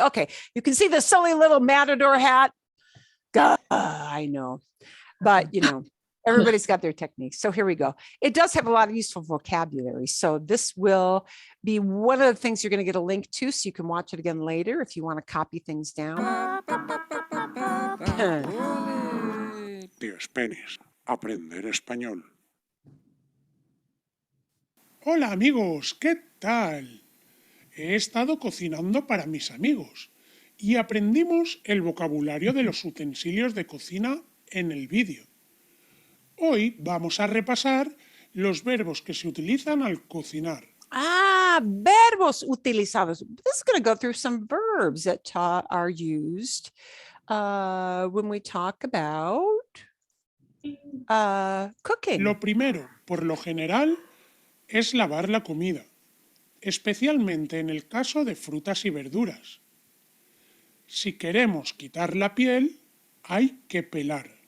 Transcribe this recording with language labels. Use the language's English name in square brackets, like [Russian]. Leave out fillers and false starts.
[English] Okay, you can see the silly little matador hat. I know, but you know, everybody's got their techniques. So here we go. It does have a lot of useful vocabulary. So this will be one of the things you're going to get a link to, so you can watch it again later if you want to copy things down. [Spanish] Tío Spanish, aprender español. Hola amigos, ¿qué tal? He estado cocinando para mis amigos y aprendimos el vocabulario de los utensilios de cocina en el vídeo. Hoy vamos a repasar los verbos que se utilizan al cocinar. Verbos utilizados. [English] This is going to go through some verbs that are used when we talk about cooking. [Spanish] Lo primero, por lo general, es lavar la comida, especialmente en el caso de frutas y verduras. Si queremos quitar la piel, hay que pelar.